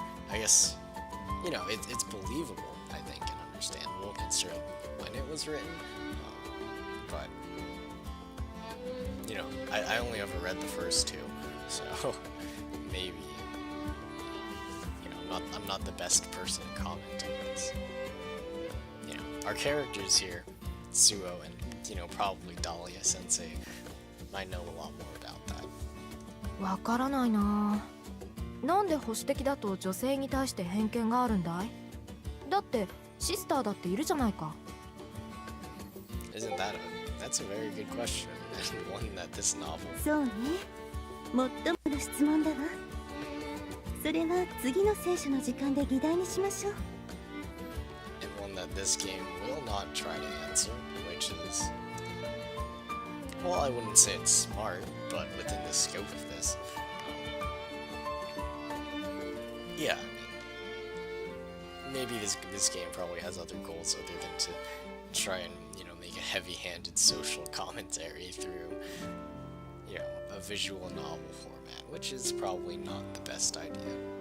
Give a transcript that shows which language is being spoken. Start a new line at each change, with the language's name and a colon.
English: I guess, you know, it's believable, I think, and understandable considering when it was written, but you know, I only ever read the first two, so maybe, you know, I'm not the best person to comment on this. You know, our characters here, Suoh and, you know, probably Dahlia Sensei, might know a lot more about that.
Japanese: わからないな。なんで保守的だと女性に対して偏見があるんだい？だってシスターだっているじゃないか。
English: Isn't that's a very good question, and one that this novel.
Japanese: そうね、最もの質問だわ。それは次の聖書の時間で議題にしましょう。
English: And one that this game will not try to answer, which is, well, I wouldn't say it's smart, but within the scope of this, yeah, I mean, maybe this game probably has other goals other than to try and, you know, make a heavy-handed social commentary through, you know, a visual novel format, which is probably not the best idea.